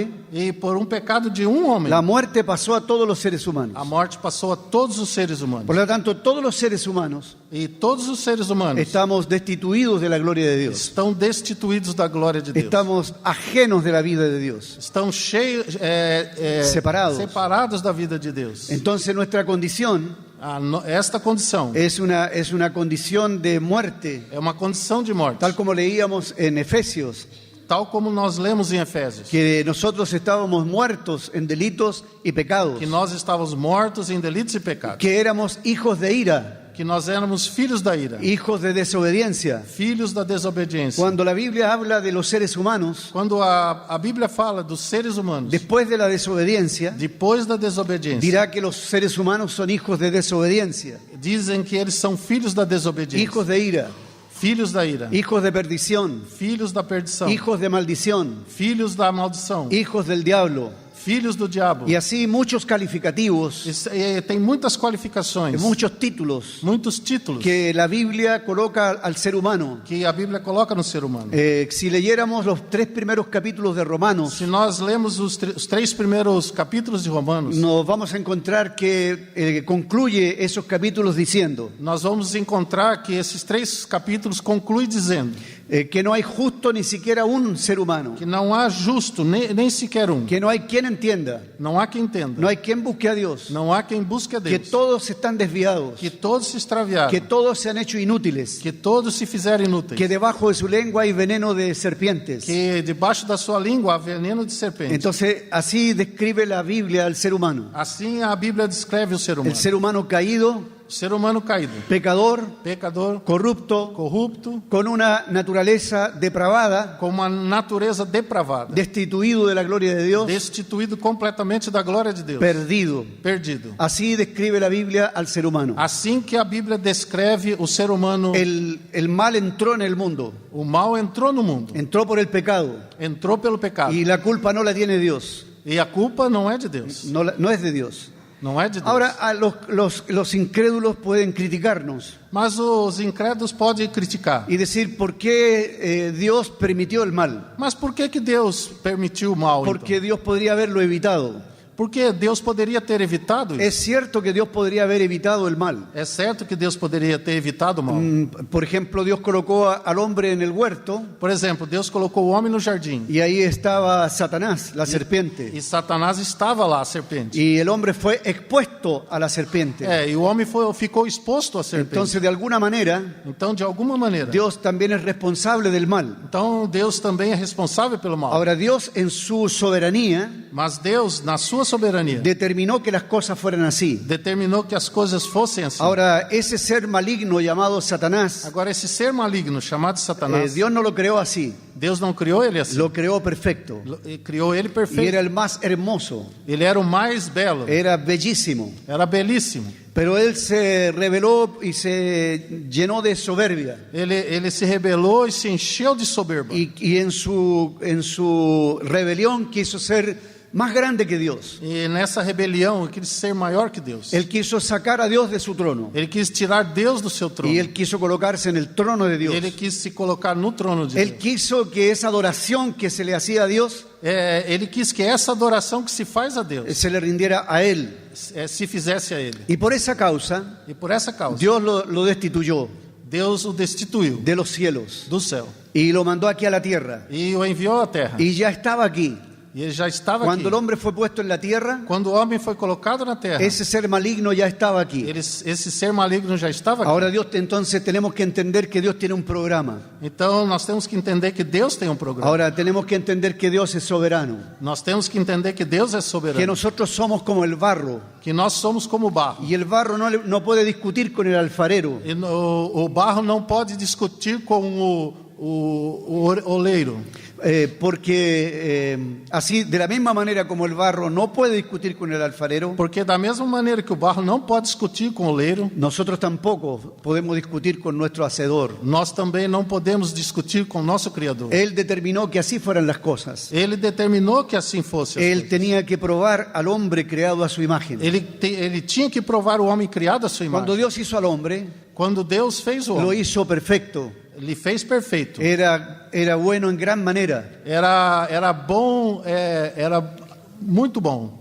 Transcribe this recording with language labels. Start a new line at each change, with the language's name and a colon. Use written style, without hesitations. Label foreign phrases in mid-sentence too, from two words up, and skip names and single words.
Portuguese: E por pecado de homem,
Spanish: la muerte pasó a todos los seres humanos.
Portuguese: a morte passou a todos os seres humanos.
Spanish: Por lo tanto, todos los seres humanos
Portuguese: E todos os seres humanos
Spanish: estamos destituidos de la gloria de Dios.
Portuguese: estão destituídos da glória de Deus.
Spanish: Estamos ajenos de la vida de Dios.
Portuguese: Estão cheios, separados da vida de Deus.
Spanish: Entonces nuestra condición
Portuguese: Esta condição
Spanish: es una condición de muerte,
Portuguese: é uma condição de morte,
Spanish: tal como leíamos en Efesios,
Portuguese: tal como nós lemos em Efésios,
Spanish: que nosotros estábamos muertos en delitos y pecados,
Portuguese: que nós estávamos mortos em delitos e pecados,
Spanish: que éramos hijos de ira,
Portuguese: que nós éramos filhos da ira,
Spanish: hijos de desobediencia.
Portuguese: filhos da desobediência.
Spanish: Cuando la Biblia habla de los seres humanos,
Portuguese: Quando a Bíblia fala dos seres humanos,
Spanish: después de la desobediencia,
Portuguese: depois da desobediência,
Spanish: dirá que los seres humanos son hijos de desobediencia,
Portuguese: dizem que eles são filhos da desobediência,
Spanish: hijos de ira,
Portuguese: filhos da ira,
Spanish: hijos de perdición,
Portuguese: filhos da perdição,
Spanish: hijos de maldición,
Portuguese: filhos da maldição,
Spanish: hijos del diablo,
Portuguese: filhos do diabo.
Spanish: y así muchos calificativos,
Portuguese: Tem muitas qualificações,
Spanish: muchos títulos
Portuguese: muitos títulos
Spanish: que la Biblia coloca al ser humano.
Portuguese: que a Bíblia coloca no ser humano.
Spanish: Si leyéramos los 3 primeros capítulos de Romanos,
Portuguese: Se nós lemos os 3 primeiros capítulos de Romanos,
Spanish: nos vamos a encontrar que concluye esos capítulos diciendo
Portuguese: nós vamos encontrar que esses 3 capítulos concluem dizendo
Spanish: que no hay justo ni siquiera un ser humano,
Portuguese: que não há justo, nem sequer um.
Spanish: que no hay quien entienda,
Portuguese: Não há quem entenda.
Spanish: no hay quien busque a Dios,
Portuguese: Não há quem busque a
Spanish: que
Portuguese: Deus.
Spanish: todos están desviados,
Portuguese: Que todos se extraviaram.
Spanish: que todos se han hecho inútiles,
Portuguese: Que todos se fizeram inúteis.
Spanish: que debajo de su lengua hay veneno de serpientes.
Portuguese: Que debaixo da sua língua há veneno de serpente.
Spanish: Entonces, así describe la Biblia al ser humano.
Portuguese: Assim a Bíblia descreve o ser humano.
Spanish: El ser humano caído,
Portuguese: O ser humano caído.
Spanish: pecador,
Portuguese: Pecador,
Spanish: corrupto,
Portuguese: corrupto,
Spanish: con una naturaleza depravada,
Portuguese: com uma natureza depravada.
Spanish: destituido de la gloria de Dios,
Portuguese: Destituído completamente da glória de Deus.
Spanish: perdido.
Portuguese: Perdido.
Spanish: Así describe la Biblia al ser humano.
Portuguese: Assim que a Bíblia descreve o ser humano,
Spanish: El mal entró en el mundo,
Portuguese: o mal entrou no mundo.
Spanish: entró por el pecado
Portuguese: Entrou pelo pecado.
Spanish: y la culpa no la tiene Dios,
Portuguese: E a culpa não é de Deus.
Spanish: no es de Dios.
Portuguese: Não é de Deus.
Spanish: Ahora, los incrédulos pueden criticarnos
Portuguese: Mas os incrédulos podem criticar.
Spanish: y decir por qué Dios permitió el mal,
Portuguese: Mas por que Deus permitiu o mal,
Spanish: porque
Portuguese: então?
Spanish: Dios podría haberlo evitado.
Portuguese: Porque Deus poderia ter evitado isso.
Spanish: Es cierto que Dios podría haber evitado el mal.
Portuguese: É certo que Deus poderia ter evitado o mal.
Spanish: Por ejemplo, Dios colocó al hombre en el huerto
Portuguese: Por exemplo, Deus colocou o homem no jardim.
Spanish: y ahí estaba Satanás, la serpiente.
Portuguese: E Satanás estava lá, a serpente.
Spanish: Y el hombre fue expuesto a la serpiente.
Portuguese: E o homem ficou exposto à serpente.
Spanish: Entonces, de alguna manera,
Portuguese: Então, de alguma maneira,
Spanish: Dios también es responsable del mal.
Portuguese: então Deus também é responsável pelo mal.
Spanish: Ahora, Dios en su soberanía
Portuguese: Mas Deus, na sua soberania,
Spanish: determinó que las cosas fueran así.
Portuguese: determinou que as coisas fossem assim.
Spanish: Ahora, ese ser maligno llamado Satanás,
Portuguese: Agora, esse ser maligno chamado Satanás,
Spanish: Dios no lo creó así,
Portuguese: Deus não criou ele assim.
Spanish: lo creó perfecto.
Portuguese: Criou ele
Spanish: Y
Portuguese: perfeito.
Spanish: era el más hermoso,
Portuguese: Ele era o mais belo.
Spanish: era bellísimo.
Portuguese: Era belíssimo.
Spanish: Pero él se rebeló y se llenó de soberbia.
Portuguese: Ele se rebelou e se encheu de soberba.
Spanish: Y en su rebelión quiso ser más grande que Dios.
Portuguese: E nessa rebelião, ele quis ser maior que Deus.
Spanish: Él quiso sacar a Dios de su trono.
Portuguese: Ele quis tirar Deus do seu trono.
Spanish: Y él quiso colocarse en el trono de Dios.
Portuguese: Ele quis se colocar no trono de
Spanish: Él
Portuguese: Deus.
Spanish: quiso que esa adoración que se le hacía a Dios
Portuguese: Ele quis que essa adoração que se faz a Deus
Spanish: se le rindiera a Él.
Portuguese: se fizesse a Ele.
Spanish: Y por esa causa,
Portuguese: E por essa causa,
Spanish: Dios lo destituyó
Portuguese: Deus o destituiu
Spanish: de los cielos
Portuguese: do céu.
Spanish: y lo mandó aquí a la tierra.
Portuguese: E o enviou à terra.
Spanish: Y ya estaba aquí.
Portuguese: E ele já estava
Spanish: Cuando el
Portuguese: aqui.
Spanish: hombre fue puesto en la tierra,
Portuguese: Quando o homem foi colocado na terra,
Spanish: ese ser maligno ya estaba aquí.
Portuguese: esse ser maligno já estava aqui.
Spanish: Ahora Dios, entonces tenemos que entender que Dios tiene un programa.
Portuguese: Então nós temos que entender que Deus tem um programa.
Spanish: Ahora tenemos que entender que Dios es soberano,
Portuguese: Nós temos que entender que Deus é
Spanish: que
Portuguese: soberano.
Spanish: nosotros somos como el barro
Portuguese: Que nós somos como o barro.
Spanish: y el barro no puede discutir con el alfarero.
Portuguese: E o barro não pode discutir com o oleiro.
Spanish: Porque así, de la misma manera como el barro no puede discutir con el alfarero,
Portuguese: Porque da mesma maneira que o barro não pode discutir com o oleiro,
Spanish: nosotros tampoco podemos discutir con nuestro hacedor.
Portuguese: nós também não podemos discutir com o nosso Criador.
Spanish: Él determinó que así fueran las cosas.
Portuguese: Ele determinou que assim fosse. as
Spanish: Él
Portuguese: coisas.
Spanish: tenía que probar al hombre creado a su imagen.
Portuguese: Ele tinha que provar o homem criado à sua imagem.
Spanish: Cuando Dios hizo al hombre,
Portuguese: Quando Deus fez o
Spanish: lo
Portuguese: homem,
Spanish: hizo perfecto.
Portuguese: ele fez perfeito.
Spanish: Era bueno en gran manera
Portuguese: Era bom, era muito bom.